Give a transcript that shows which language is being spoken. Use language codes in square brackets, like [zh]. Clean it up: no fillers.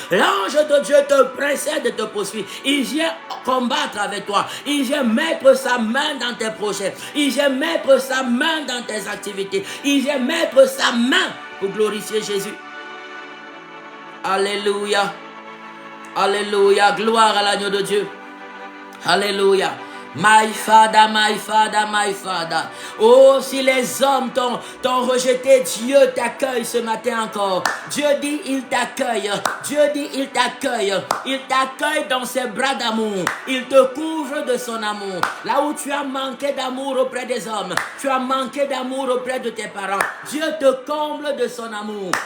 [fr] L'ange de Dieu te précède et te poursuit. Il vient combattre avec toi. Il vient mettre sa main dans tes projets. Il vient mettre sa main dans tes activités. Il vient mettre sa main pour glorifier Jésus. Alléluia. Alléluia. Gloire à l'agneau de Dieu. Alléluia. [en] My Father, my Father, my Father. [fr] Oh, si les hommes t'ont rejeté, Dieu t'accueille ce matin encore. Dieu dit, il t'accueille. Dieu dit, il t'accueille. Il t'accueille dans ses bras d'amour. Il te couvre de son amour. Là où tu as manqué d'amour auprès des hommes, tu as manqué d'amour auprès de tes parents, Dieu te comble de son amour.